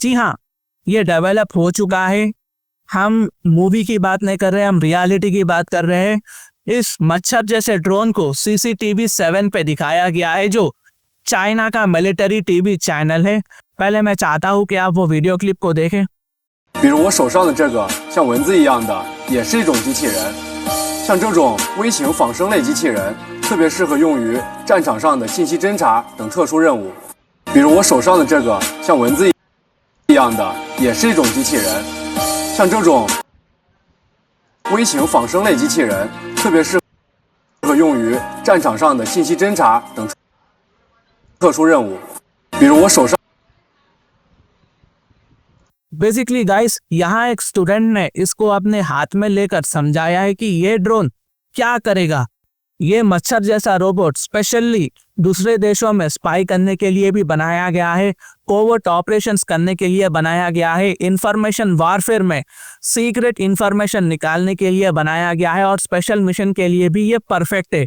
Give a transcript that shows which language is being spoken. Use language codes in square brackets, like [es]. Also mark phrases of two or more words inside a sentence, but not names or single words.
[hi] जी हाँ, ये डेवलप हो चुका है। हम मूवी की बात नहीं कर रहे, हम रियलिटी की बात कर रहे हैं। इस मच्छर जैसे ड्रोन को CCTV 7 पे दिखाया गया है, जो चाइना का [en] military TV channel [hi] है। पहले मैं चाहता हूं कि आप वो [en] video clip [hi] को देखें। [zh] 比如我手上的这个像蚊子一样的，也是一种机器人。像这种微型仿生类机器人，特别适合用于战场上的信息侦察等特殊任务。比如我手上的这个像蚊子一样的，也是一种机器人。像这种微型仿生类机器人，特别适合用于战场上的信息侦察等特殊任务。比如我手上。 [en] basically guys, [hi] यहाँ एक स्टूडेंट ने इसको अपने हाथ में लेकर समझाया है कि ये ड्रोन क्या करेगा। ये मच्छर जैसा रोबोट स्पेशली दूसरे देशों में स्पाई करने के लिए भी बनाया गया है, [en] covert operations [hi] करने के लिए बनाया गया है, [en] information warfare [hi] में [en] secret information [hi] निकालने के लिए बनाया गया है और [en] special mission [hi] के लिए भी ये परफेक्ट है।